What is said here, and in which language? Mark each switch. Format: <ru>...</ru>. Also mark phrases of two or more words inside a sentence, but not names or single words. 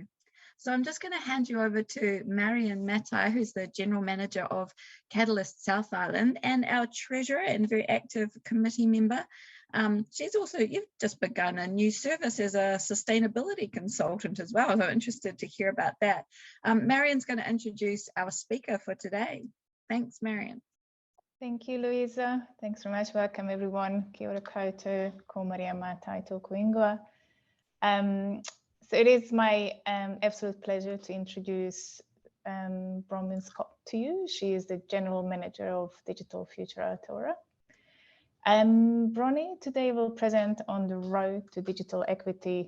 <en>So I'm just going to hand you over to Marion Matai, who's the General Manager of Catalyst South Island and our Treasurer and very active committee member. She's also, you've just begun a new service as a sustainability consultant as well. So I'm interested to hear about that. Marion's going to introduce our speaker for today. Thanks, Marion. Thank you, Louisa. Thanks very much. Welcome, everyone.</en> <mi>Kia ora koutou, ko Maria Matai tōku ingoa.</mi> <en>So it is my absolute pleasure to introduce Bronwyn Scott to you. She is the General Manager of Digital Future Aotearoa. Bronnie today will present on the road to digital equity.</en>